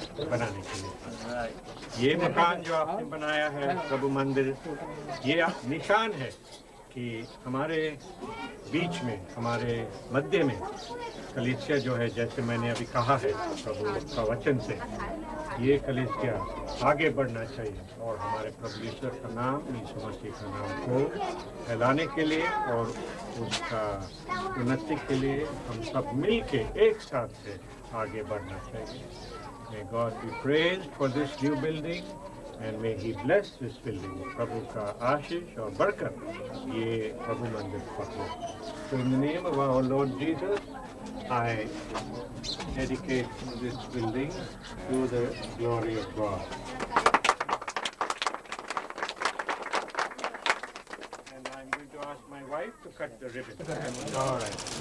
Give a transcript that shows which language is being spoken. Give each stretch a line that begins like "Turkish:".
Hindi: बनाने के लिए ये मकान जो आपने बनाया है प्रभु मंदिर, ये निशान है कि हमारे बीच में, हमारे मध्य में कलीसिया जो है, जैसे मैंने अभी कहा है प्रभु का वचन से, ये कलीसिया आगे बढ़ना चाहिए और हमारे प्रभु ईश्वर का नाम, यीशु मसीह का नाम को फैलाने के लिए और उसका उन्नति के लिए हम सब मिल के एक साथ से आगे बढ़ना चाहिए।
English: May God be praised for this new building and may He bless this building.
Hindi: प्रभु का आशीष और बरकत ये प्रभु मंदिर पर हो।
English: So in the name of our Lord Jesus, I dedicate this building to the glory of God. And I'm going to ask my wife to cut the ribbon. All right.